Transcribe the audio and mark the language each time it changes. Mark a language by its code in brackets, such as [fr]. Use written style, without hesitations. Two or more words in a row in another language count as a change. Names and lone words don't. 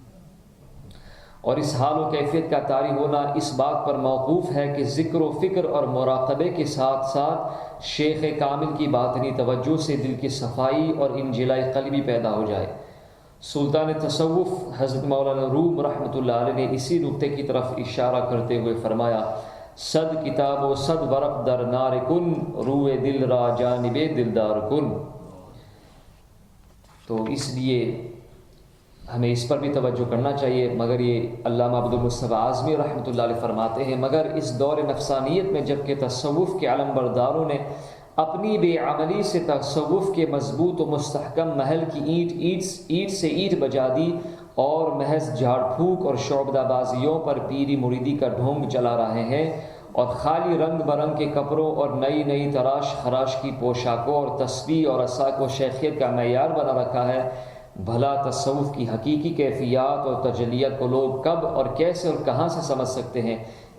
[ur] اور اس حال و کیفیت کا طاری ہونا اس بات پر موقوف ہے کہ ذکر و فکر اور مراقبے کے ساتھ ساتھ شیخ کامل کی باطنی توجہ سے دل کی صفائی اور انجلاء قلبی پیدا ہو جائے۔ سلطان تصوف حضرت مولانا روم رحمۃ اللہ علیہ نے اسی نقطے کی طرف اشارہ کرتے ہوئے فرمایا، [fa] صد کتاب و صد ورق در نار کن، روئے دل را جانب دلدار کن۔ [ur] تو اس لیے ہمیں اس پر بھی توجہ کرنا چاہیے، مگر یہ علامہ عبد المصطفیٰ اعظمی رحمۃ اللہ علیہ فرماتے ہیں، مگر اس دور نفسانیت میں جب کہ تصوف کے علمبرداروں نے اپنی بے عملی سے تصوف کے مضبوط و مستحکم محل کی اینٹ سے اینٹ بجا دی اور محض جھاڑ پھونک اور شعبدہ بازیوں پر پیری مریدی کا ڈھونگ چلا رہے ہیں، اور خالی رنگ برنگ کے کپڑوں اور نئی نئی تراش خراش کی پوشاکوں اور تسبیح اور عصا کو شیخیت کا معیار بنا رکھا ہے، بھلا تصوف کی حقیقی کیفیات اور تجلیات کو لوگ کب اور کیسے اور کہاں سے سمجھ سکتے ہیں؟